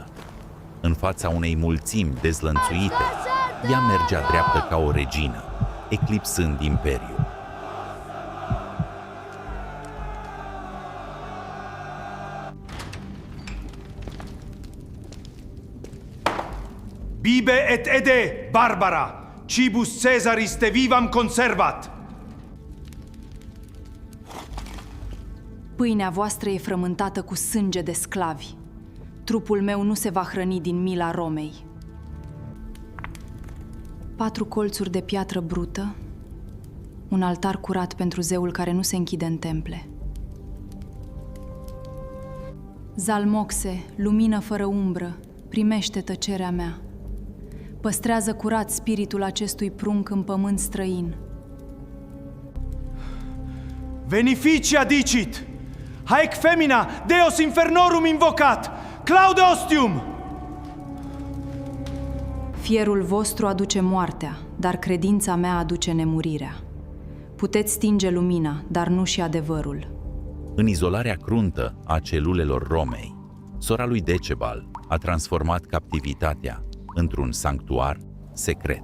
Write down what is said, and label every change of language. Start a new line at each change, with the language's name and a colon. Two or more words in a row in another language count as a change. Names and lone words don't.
Romanian: În fața unei mulțimi dezlănțuite, ea mergea dreaptă ca o regină, eclipsând imperiul.
Latin: Bibe et ede, barbara! Cibus Caesaris te vivam conservat!
Romanian: Pâinea voastră e frământată cu sânge de sclavi. Trupul meu nu se va hrăni din mila Romei. 4 colțuri de piatră brută, un altar curat pentru zeul care nu se închide în temple. Zalmoxe, lumină fără umbră, primește tăcerea mea. Păstrează curat spiritul acestui prunc în pământ străin.
Latin: Venificia dicit! Haec femina, Deos infernorum invocat! Claude ostium!
Romanian: Fierul vostru aduce moartea, dar credința mea aduce nemurirea. Puteți stinge lumina, dar nu și adevărul. În izolarea cruntă a celulelor Romei, sora lui Decebal a transformat captivitatea într-un sanctuar secret.